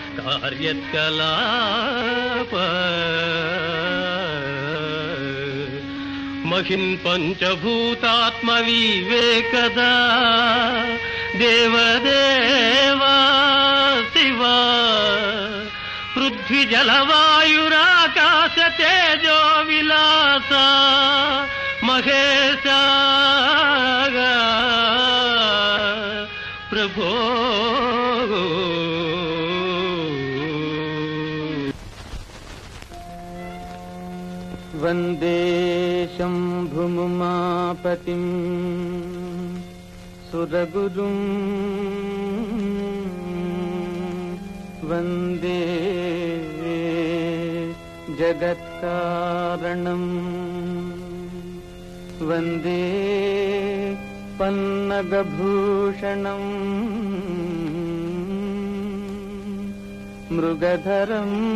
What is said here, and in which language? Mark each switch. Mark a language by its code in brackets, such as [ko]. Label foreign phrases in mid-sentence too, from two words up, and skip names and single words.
[te] కార్యకలాప మహిన్ పంచభూతాత్మ వివేకదా దేవదేవా శివా పృథ్వీ జలవాయురాకాశ తేజో విలాస మహేశ ప్రభో [sa] वंदे शम्भुमुमापतिं सुरगुरुं वन्दे जगत्कारणं वन्दे पन्नगभूषणं मृगधरं